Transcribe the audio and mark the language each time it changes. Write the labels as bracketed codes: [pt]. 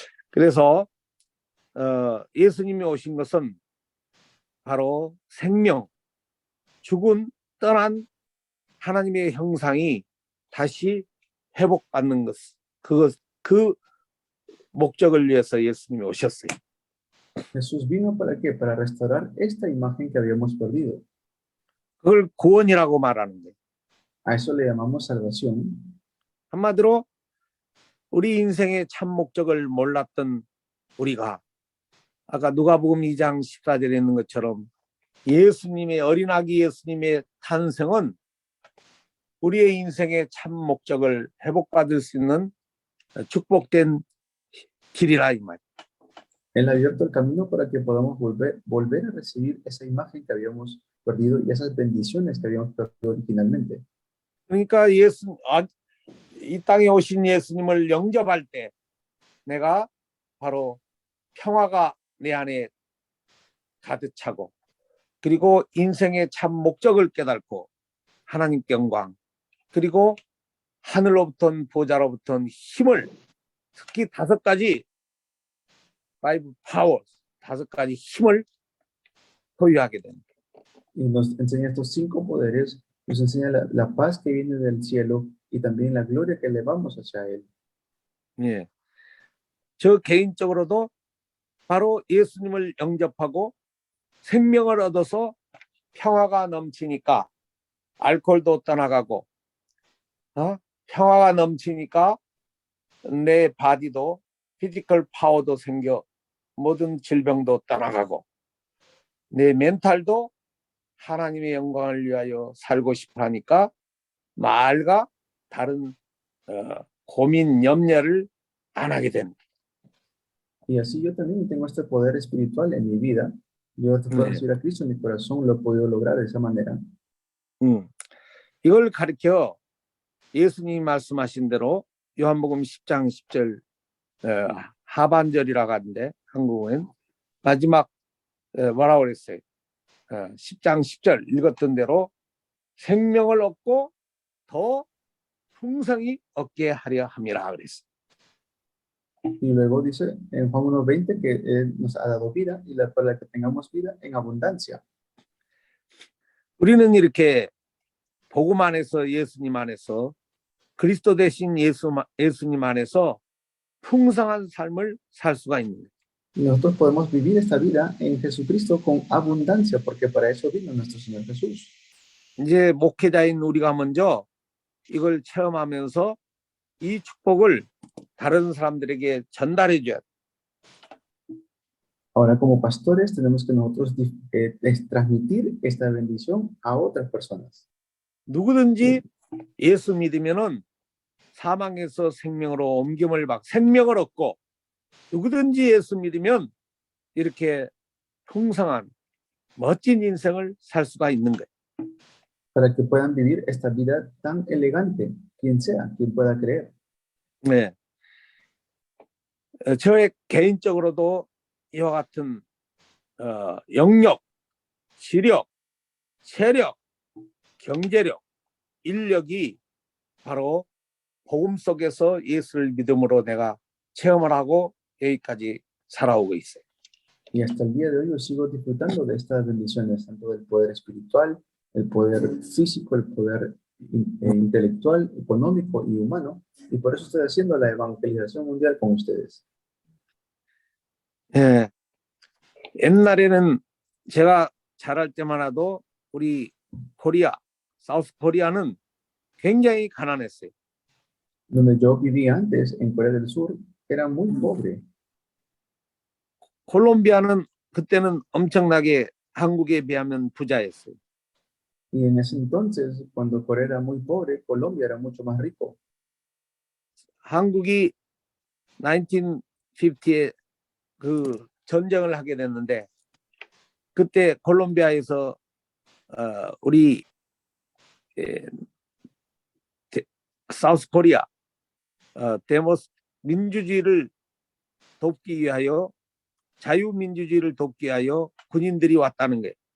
[ko] 그래서 예수님이 오신 것은 바로 생명, 죽은 떠난 하나님의 형상이 다시 회복받는 것, 그 목적을 위해서 예수님이 오셨어요. [es] Jesús vino para qué? Para restaurar esta imagen que habíamos perdido. [ko] 그걸 구원이라고 말하는 거예요. [es] A eso le llamamos salvación. [ko] 한마디로 우리 인생의 참 목적을 몰랐던 우리가 아까 누가복음 2장 14절에 있는 것처럼 예수님의 어린아기 예수님의 탄생은 우리의 인생의 참 목적을 회복받을 수 있는 축복된 길이라 이 말. [es] Él ha abierto el camino para que podamos volver a recibir esa imagen que habíamos perdido y esas bendiciones que habíamos perdido originalmente. [ko] 그러니까 이 땅에 오신 예수님을 영접할 때 내가 바로 평화가 내 안에 가득 차고 그리고 인생의 참 목적을 깨닫고 하나님께 영광 그리고 하늘로부터 보좌로부터 힘을 특히 5가지 [en] five powers [ko] 5가지 힘을 소유하게 됩니다. [es] Y nos enseña estos 5 poderes, nos enseña la paz que viene del cielo y también la gloria que elevamos hacia él. [ko] 예, 저 개인적으로도 바로 예수님을 영접하고 생명을 얻어서 평화가 넘치니까 알코올도 떠나가고 평화가 넘치니까 내 바디도 피지컬 파워도 생겨 모든 질병도 떠나가고 내 멘탈도 하나님의 영광을 위하여 살고 싶어 하니까 말과 다른 고민, 염려를 안 하게 됩니다. [es] Y así yo también tengo este poder espiritual en mi vida. Yo después de recibir a Cristo en mi corazón lo he podido lograr de esa manera. [ko] 이걸 가르쳐 예수님이 말씀하신 대로 요한복음 10장 10절 하반절이라고 하는데 한국어엔 마지막 뭐라고 그랬어요? 10장 10절 읽었던 대로 생명을 얻고 더 풍성히 얻게 하려 함이라 그랬어요. [es] Y luego dice en Juan 1:20 que Él nos ha dado vida y para que tengamos vida en abundancia. [ko] 우리는 이렇게 복음 안에서 예수님 안에서 그리스도 대신 예수님 안에서 풍성한 삶을 살 수가 있는 거예요. [es] Nosotros podemos vivir esta vida en Jesucristo con abundancia porque para eso vino nuestro Señor Jesús. [ko] 이제 목회자인 우리가 먼저 이걸 체험하면서 이 축복을 다른 사람들에게 전달해 줘야 돼. [es] Ahora como pastores tenemos que nosotros transmitir esta bendición a otras personas. [ko] 누구든지 예수 믿으면은 사망에서 생명으로 옮김을 받고 생명을 얻고 누구든지 예수 믿으면 이렇게 풍성한 멋진 인생을 살 수가 있는 거예요. [es] Para que puedan vivir esta vida tan elegante, quien sea, quien pueda creer. [ko] 네. 저의 개인적으로도 이와 같은 영역, 지력, 체력, 경제력, 인력이 바로 복음 속에서 예수를 믿음으로 내가 체험을 하고 여기까지 살아오고 있어요. [es] Y hasta el día de hoy yo sigo disfrutando de estas bendiciones, tanto del poder espiritual, el poder físico, el poder intelectual, económico y humano, y por eso estoy haciendo la evangelización mundial con ustedes. [ko] 예, 옛날에는 제가 자랄 때만 해도 우리 코리아, 사우스 코리아는 굉장히 가난했어요. [es] Donde yo vivía antes, en Corea del Sur, era muy pobre. [ko] 콜롬비아는 그때는 엄청나게 한국에 비하면 부자였어요. [es] Y en ese entonces, cuando Corea era muy pobre, Colombia era mucho más rico. [ko] 한국이 1950에 그 전쟁을 하게 됐는데 그때 콜롬비아에서 우리 사우스 코리아 데모스 민주주의를 돕기 위하여 자유민주주의를 돕기 위하여 군인들이 왔다는 거예요.